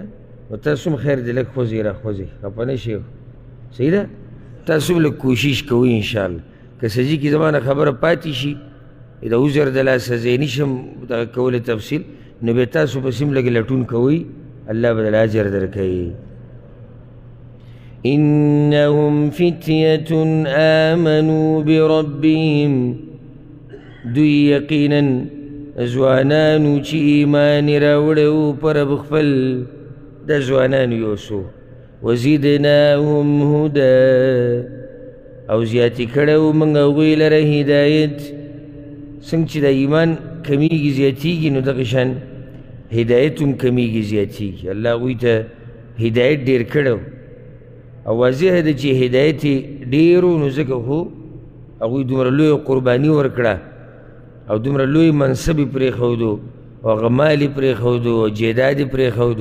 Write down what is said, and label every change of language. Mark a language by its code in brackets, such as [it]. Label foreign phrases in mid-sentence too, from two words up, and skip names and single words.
[ps] نو تاسو هم خیر دی لږ خوځئ راخوځئ، خفه نه شئ. صحیح ده؟ تاسو هم لږ کوشش کوئ [ar] انشاءالله. [ps] که سجي کې زما نه خبره پاتې شي د عذر د لاسه زه یې نشم دغه کولی تفصیل، نو بیا تاسو پسې هم لږ لټون کوئ، الله به دله اجر درکوي. [ar] إنهم فتية آمنوا بربهم، [ps] دوی یقینا ځوانانو چې ایمان یې راوړی و په رب خپل، د ځوانانو یو څو. [ar] وزدناهم هدى، [ps] او زیاتی کړی و موږ هغوی لره هدایت. څنګه چې د ایمان کمیږي زیاتیږي نو دغه شان هدایت هم کمیږي زیاتیږي. الله هغوی ته هدایت ډېر کړی و او واضح ده چې هدایت یې ډېر و، نو ځکه خو هغوی دومره لویه قرباني ورکړه او دومره لوی منصب یې پرېښودو او هغه مال یې پرېښودو او جیداد یې پرېښودو.